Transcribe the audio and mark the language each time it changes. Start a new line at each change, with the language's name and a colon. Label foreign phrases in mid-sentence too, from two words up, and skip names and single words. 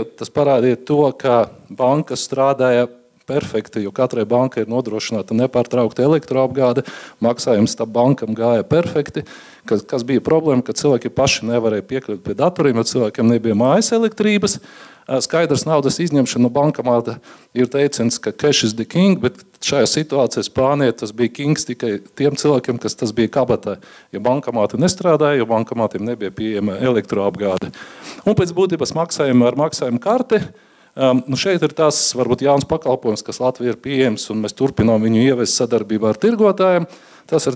Latvian: Tas parādīja to, ka bankas strādāja perfekti, jo katrai bankai ir nodrošināta nepārtraukta elektroapgāde, maksājums starp bankam gāja perfekti. Kas bija problēma, ka cilvēki paši nevarēja piekļūt pie datoriem, jo cilvēkiem nebija mājas elektrības. Skaidrs naudas izņemšana no bankomāta ir teiciens, ka
English: cash is the king,
Latvian: bet šajā situācijā Spānijā tas bija kings tikai tiem cilvēkiem, kas tas bija kabatā. Jo bankomāti nestrādāja, jo bankomātiem nebija pieejama elektroapgāde. Un pēc būtības maksājumi ar maksājumu karti. Šeit ir tas varbūt jauns pakalpojums, kas Latvijā ir pieejams, un mēs turpinām viņu ievest sadarbībā ar tirgotājiem.